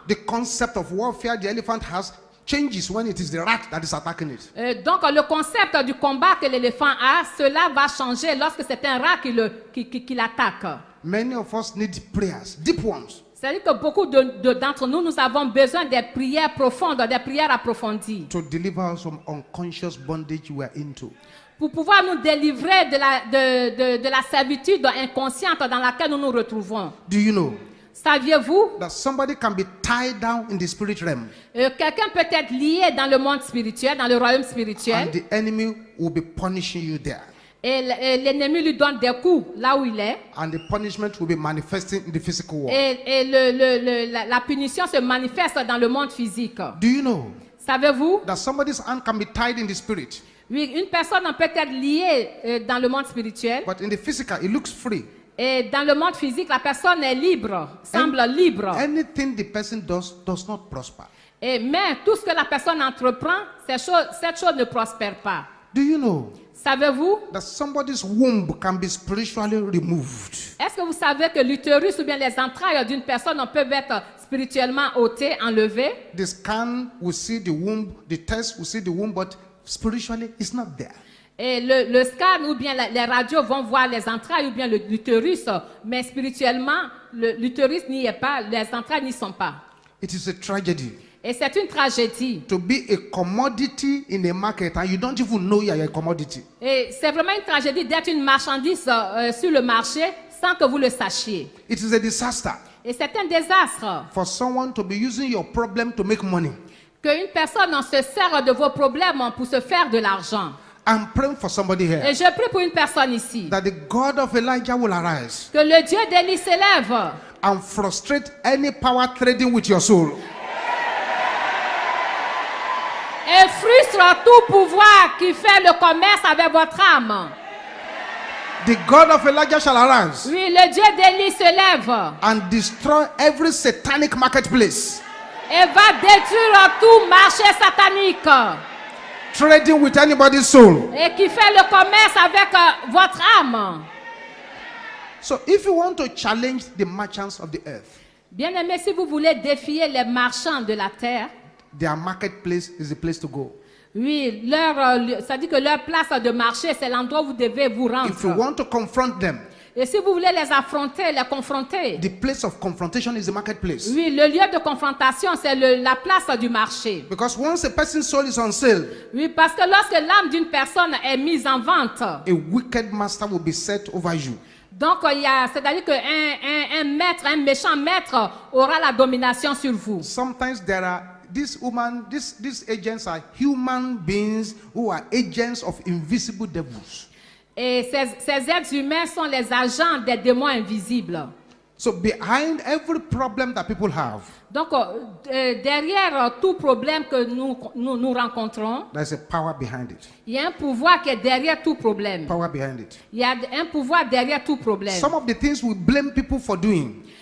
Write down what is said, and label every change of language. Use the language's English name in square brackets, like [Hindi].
[English] The concept of warfare the elephant has changes when it is the rat that is attacking it. [French] Donc le concept du combat que l'éléphant a, cela va changer lorsque c'est un rat qui l'attaque. [English] Many of us need prayers, deep ones, [French] C'est-à-dire que beaucoup d'entre nous, nous avons besoin des prières profondes, des prières approfondies, [English] to deliver us from unconscious bondage we are into. [French] pour pouvoir nous délivrer de la servitude inconsciente dans laquelle nous nous retrouvons. [English] Do you know [French] Saviez-vous [English] that somebody can be tied down in the spirit realm [French] quelqu'un peut être lié dans le monde spirituel, dans le royaume spirituel, [English] and the enemy will be punishing you there, [French] et l'ennemi lui donne des coups là où il est, [English] and the punishment will be manifesting in the physical world? [French] et la punition se manifeste dans le monde physique. [English] Do you know [French] Savez-vous? [English] that somebody's hand can be tied in the spirit, [French] Oui, une personne peut être liée dans le monde spirituel, [English] but in the physical it looks free? [French] et dans le monde physique, la personne est libre, semble libre. [English] Anything the person does not prosper. [French] Mais tout ce que la personne entreprend, cette chose ne prospère pas. [English] Do you know [French] Savez-vous? [English] that somebody's womb can be spiritually removed? [French] Est-ce que vous savez que l'utérus ou bien les entrailles d'une personne peuvent être spirituellement ôtées, enlevées? [English] The scan will see the womb, the test will see the womb, but spiritually it's not there. [French] Et le scan ou bien les radios vont voir les entrailles ou bien l'utérus, mais spirituellement, l'utérus n'y est pas, les entrailles n'y sont pas. [English] It is a tragedy [French] Et c'est une tragédie. [English] to be a commodity in a market and you don't even know you are a commodity. [French] Et c'est vraiment une tragédie d'être une marchandise sur le marché sans que vous le sachiez. [English] It is a disaster [French] Et c'est un désastre [English] for someone to be using your problem to make money. [French] qu'une personne se sert de vos problèmes pour se faire de l'argent. [English] I'm praying for somebody [French] Et [English] here [French] je prie pour une personne ici. [English] that the God of Elijah will arise [French] Que le Dieu d'Élie s'élève [English] and frustrate any power trading with your soul. [French] et frustre tout pouvoir qui fait le commerce avec votre âme. [English] The God of Elijah shall arise [French] Oui, le Dieu d'Élie se lève [English] and destroy every satanic marketplace [French] et va détruire tout marché satanique [English] trading with anybody's soul. [French] et qui fait le commerce avec votre âme. [English] So if you want to challenge the merchants of the earth, [French] Bien-aimés, si vous voulez défier les marchands de la terre, [English] their marketplace is the place to go. [French] oui, ça dit que leur place de marché, c'est l'endroit où vous devez vous [English] If you [French] rendre. [English] want to confront them, [French] Et si vous voulez les affronter, les confronter, [English] the place of confrontation is the marketplace. [French] oui, le lieu de confrontation, c'est la place du marché. [English] Because once a person's soul is on sale, [French] Oui, parce que lorsque l'âme d'une personne est mise en vente, [English] a wicked master will be set over you. [French] donc c'est-à-dire qu'un maître, un méchant maître aura la domination sur vous. [English] Sometimes there are these agents are human beings who are agents of invisible devils. [French] Et ces êtres humains sont les agents des démons invisibles. [English] So behind every problem that people have, [French] Donc, derrière tout problème que nous rencontrons, [English] there's a power behind it. [French] il y a un pouvoir qui est derrière tout problème. [English] Power behind it. [French] Il y a un pouvoir derrière tout problème. [English] Some of the things we blame people for doing,